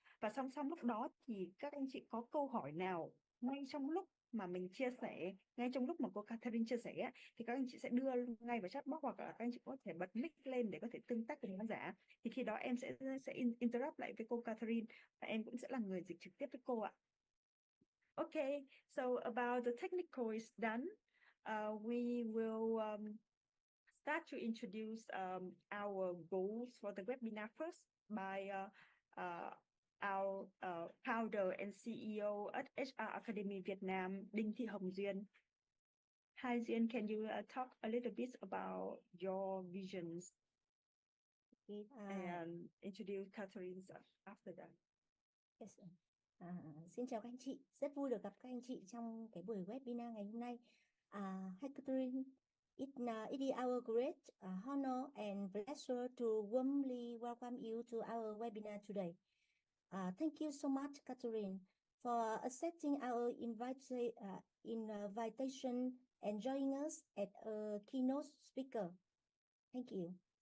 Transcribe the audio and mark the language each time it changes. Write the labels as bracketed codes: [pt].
[vi] Và song song lúc đó thì các anh chị có câu hỏi nào ngay trong lúc mà mình chia sẻ, ngay trong lúc mà cô Catherine chia sẻ, thì các anh chị sẽ đưa ngay vào chat box, hoặc là các anh chị có thể bật mic lên để có thể tương tác cùng khán giả. Thì khi đó em sẽ interrupt lại với cô Catherine, và em cũng sẽ là người dịch trực tiếp với cô ạ. [en] Okay, so about the technical is done. We will start to introduce our goals for the webinar first by our founder and CEO at HR Academy Vietnam, Đinh Thị Hồng Duyên. Hi Duyên, can you talk a little bit about your visions and introduce Catherine after that? Yes. [vi] Xin chào các anh chị, rất vui được gặp các anh chị trong cái buổi webinar ngày hôm nay. [en] Hi Catherine, it is our great honor and pleasure to warmly welcome you to our webinar today. Thank you so much, Catherine, for accepting our invitation and joining us as a keynote speaker. Thank you.